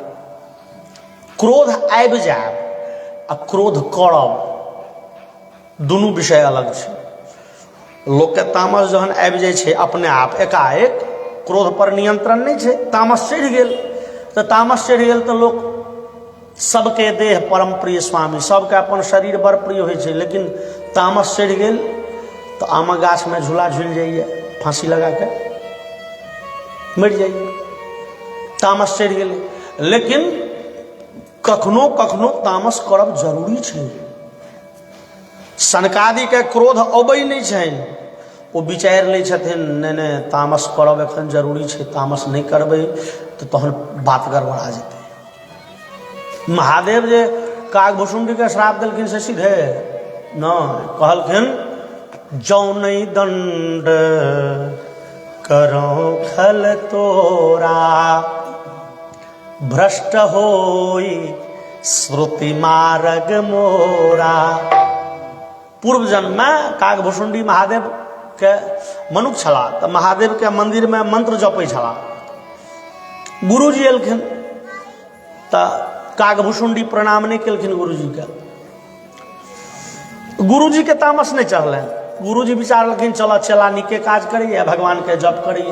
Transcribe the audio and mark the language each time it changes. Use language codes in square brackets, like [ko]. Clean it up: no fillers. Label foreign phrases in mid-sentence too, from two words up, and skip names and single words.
[mai] क्रोध आबि जायब आ क्रोध करब दुनू विषय अलग छै। लोक के तामस जहन आबि जाइ छै अपने आप एकाएक, क्रोध पर नियंत्रण नहीं छै, तामस चढ़ि गेल तऽ तामस चढ़ि गेल तऽ लोक सबके देह परम प्रिय स्वामी, सबके अपन शरीर बड़ प्रिय होइ छै, लेकिन तामस चढ़ि गेल तो आमक गाछ में झूला झूल जाइए, फांसी लगा के मरि जाइए। तामस चढ़ि गेलै। लेकिन कखनो कखनो तामस करब जरूरी छै। सनकादि के क्रोध अबै नहीं छनि, वो विचारि लै छथिन नहि नहि तामस करब एखन जरूरी छै, तामस नहीं करबै तो तहन बात गड़बड़ा जेतै। महादेव जे कागभुसुंडी के श्राप देलखिन से सीधे न कहलखिन [awa] जौ नहीं दंड करो खल तोरा, भ्रष्ट होई श्रुति मार्ग मोरा। [mai] पूर्व जन्म में कागभुसुंडी महादेव के मनुख छला, तो महादेव के मंदिर में मंत्र जपै छला। गुरुजी एलखिन तो कागभुसुंडी प्रणाम नहीं केलखिन गुरुजी के। गुरुजी के तामस नहीं चढ़ल। गुरुजी विचारलखिन चल चला नीके काज करिए, भगवान के जप करिए।